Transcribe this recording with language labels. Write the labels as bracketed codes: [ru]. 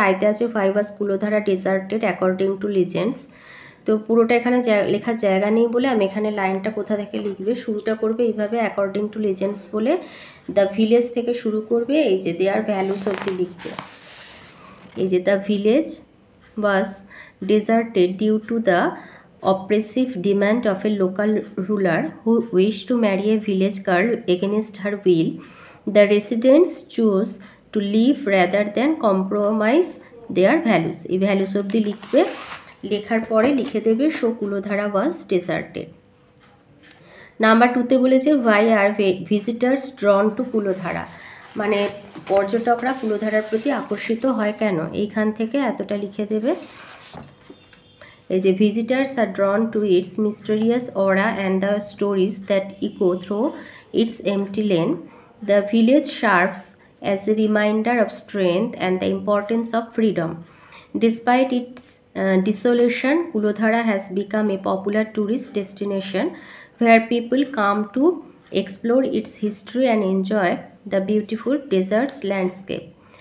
[bn] আইতে আছে [en] why was Kuldhara deserted according to legends। [bn] তো পুরোটা এখানে লেখার জায়গা নেই বলে আমি এখানে লাইনটা কোথা থেকে লিখবে, শুরুটা করবে এইভাবে [en] according to legends [bn] বলে [en] the village [bn] থেকে শুরু করবে, এই যে [en] their values [bn] অবধি লিখবে। এই যে [en] The village was deserted due to the oppressive demand of a local ruler who wished to marry a village girl against her will. The residents chose to leave rather than compromise their values। [bn] এই values অবধি লিখবে, লেখার পরে লিখে দেবে [en] So Kuldhara was deserted. [bn] Number 2তে বলেছে [en] why are visitors drawn to Kuldhara, [bn] মানে পর্যটকরা কুলোধারার প্রতি আকর্ষিত হয় কেন, এইখান থেকে এতটা লিখে দেবে। এই যে [en] Visitors are drawn to its mysterious aura and the stories that echo through its empty lanes. The village serves as a reminder of strength and the importance of freedom. Despite its desolation, Kulodhara has become a popular tourist destination where people come to explore its history and enjoy the beautiful desert's landscape.